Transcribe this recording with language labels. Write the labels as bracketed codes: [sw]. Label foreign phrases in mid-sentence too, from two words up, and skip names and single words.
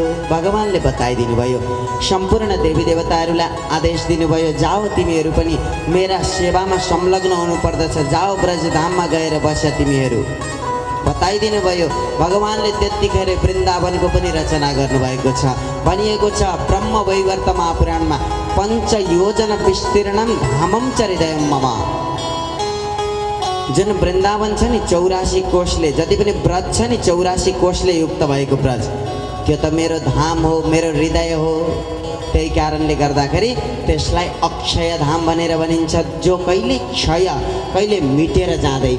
[ne] भगवानले बताइदिनु भयो। सम्पूर्ण देवी देवताहरूलाई आदेश दिनुभयो, जाओ तिमीहरू पनि मेरा सेवामा संलग्न हुनुपर्दछ, जाओ ब्रजधाममा गएर बस तिमीहरू। बताइदिनु भयो। भगवानले त्यतिखेर वृन्दावनको पनि रचना गर्नुभएको छ। भनिएको छ ब्रह्म वैवर्त महापुराणमा, [sa] 5 योजन विस्तीर्णम धामम च हृदयम मम। [ne] जुन वृन्दावन छ नि 84 कोशले, जति पनि ब्रज छ नि 84 कोशले युक्त भएको ब्रज, त्यो त मेरो धाम हो, मेरो हृदय हो। त्यही कारणले गर्दाखेरि त्यसलाई अक्षय धाम भनेर भनिन्छ, जो कहिले क्षय, कहिले मिटेर जाँदैन।